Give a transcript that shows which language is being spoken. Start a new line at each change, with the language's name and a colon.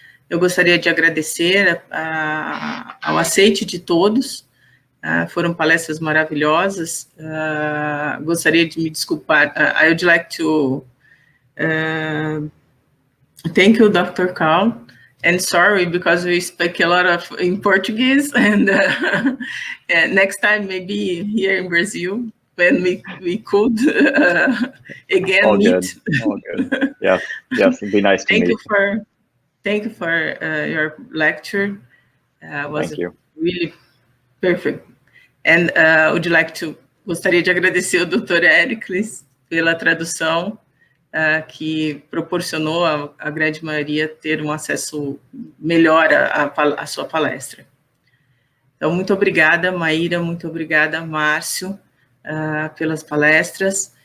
Portuguese: Eu gostaria de agradecer ao aceite de todos. Foram palestras maravilhosas. Gostaria de me desculpar.
English: I would like to thank you, Dr. Carl, and sorry because we speak a lot in Portuguese, and next time maybe here in Brazil when we could again all meet. Good. All good. Yes, it'd be nice to meet. Thank you for your lecture. Was really perfect.
Portuguese: And gostaria de agradecer ao Dr. Éricles pela tradução, que proporcionou a grande maioria ter um acesso melhor à sua palestra. Então, muito obrigada, Maíra, muito obrigada, Márcio, pelas palestras.